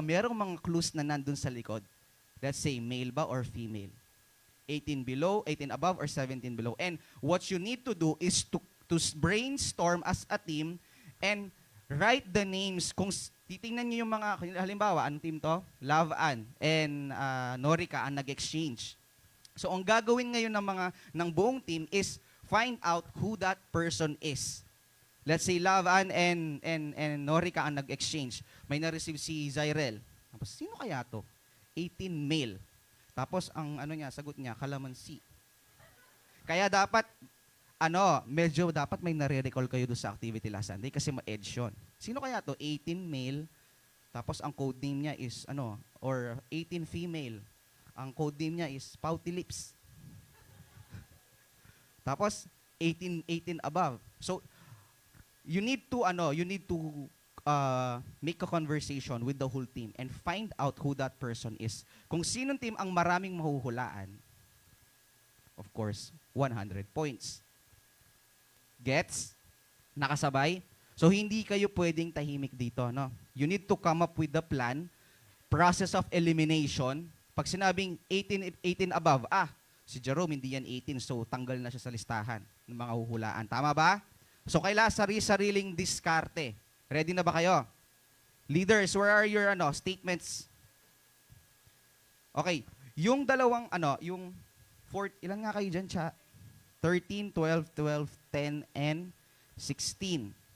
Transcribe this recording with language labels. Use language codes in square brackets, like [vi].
[tl] Merong mga clues na nandun sa likod. [en] Let's say, male ba or female? 18 below, 18 above, or 17 below. And what you need to do is to brainstorm as a team and write the names. [tl] Kung titingnan nyo yung mga, halimbawa, anong team to? Love Ann and Norika ang nag-exchange. So, ang gagawin ngayon ng buong team is [en] find out who that person is. Let's say [tl] Love Ann and Norika ang nag-exchange. May na-receive si Zyrel. Tapos, sino kaya to? 18 male. Tapos, ang sagot niya, kalamansi. Kaya dapat, medyo dapat may nare-recall kayo doon sa activity last Sunday kasi ma-edge yun. Sino kaya to? 18 male. Tapos, ang code name niya is, or 18 female. Ang code name niya is pouty lips. [en] Tapos 18 above. So you need to make a conversation with the whole team and find out who that person is. [tl] Kung sinong team ang maraming mahuhulaan, [en] of course, 100 points. [tl] Gets? Nakasabay? So hindi kayo pwedeng tahimik dito, no? [en] You need to come up with the plan, process of elimination. [tl] Pag sinabing 18 above, si Jerome hindi yan 18, so tanggal na siya sa listahan ng mga huhulaan. Tama ba? So kailangan sariling diskarte. Ready na ba kayo? [en] Leaders, where are your statements? [tl] Okay, yung dalawang yung ilan nga kayo dyan, 13, 12, 12, 10, and 16.